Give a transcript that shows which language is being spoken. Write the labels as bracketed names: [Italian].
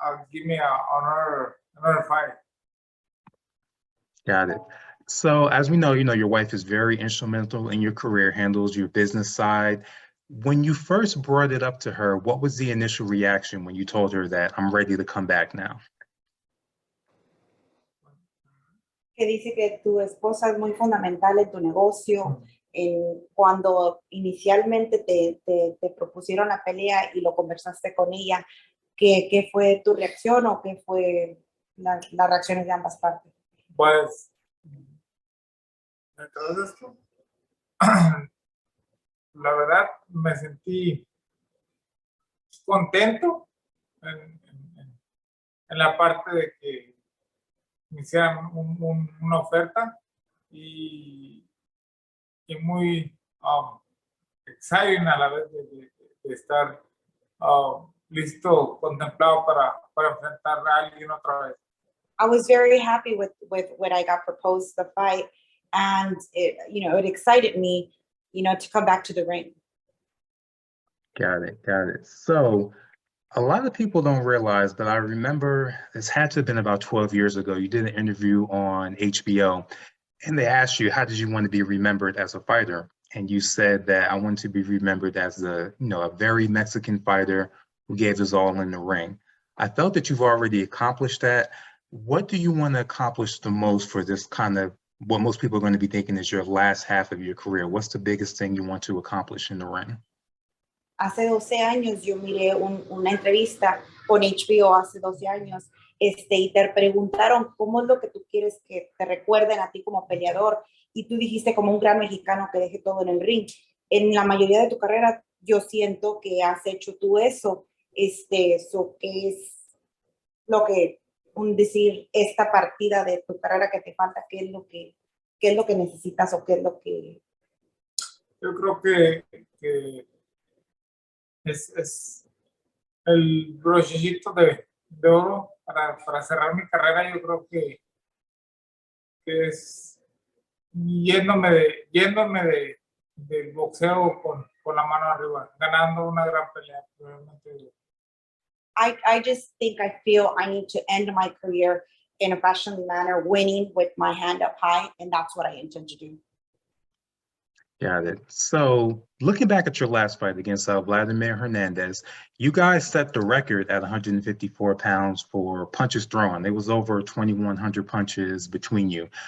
[English] Give me another fight. got it. So as we know, your wife is very instrumental in your career, handles your business side. When you first brought it up to her, what was the initial reaction when you told her that I'm ready to come back now? [Spanish] Que dice que tu esposa es muy fundamental en tu negocio. Cuando inicialmente te propusieron la pelea y lo conversaste con ella, ¿qué fue tu reacción o qué fue las reacciones de ambas partes? Pues, detrás de esto, la verdad me sentí contento en la parte de que me hicieran una oferta y muy exciting a la vez de estar listo, contemplado para enfrentar a alguien otra vez. [English] I was very happy with when I got proposed the fight, and it excited me, to come back to the ring. Got it. So a lot of people don't realize, but I remember this had to have been about 12 years ago. You did an interview on HBO, and they asked you, how did you want to be remembered as a fighter? And you said that I want to be remembered as a very Mexican fighter who gave his all in the ring. I felt that you've already accomplished that. What do you want to accomplish the most for this kind of, what most people are going to be thinking is your last half of your career? What's the biggest thing you want to accomplish in the ring? [Spanish] Hace 12 años yo miré una entrevista con HBO hace 12 años, y te preguntaron cómo es lo que tú quieres que te recuerden a ti como peleador, y tú dijiste como un gran mexicano que deje todo en el ring. En la mayoría de tu carrera yo siento que has hecho tú eso, eso que es lo que, decir, esta partida de tu carrera que te falta, qué es lo que necesitas o qué es lo que... Yo creo que es el brochecito de oro para cerrar mi carrera. Yo creo que es yéndome del boxeo con la mano arriba, ganando una gran pelea. [English] I just think I feel I need to end my career in a professional manner, winning with my hand up high, and that's what I intend to do. Got it. So looking back at your last fight against Vladimir Hernandez, you guys set the record at 154 pounds for punches thrown. It was over 2,100 punches between you.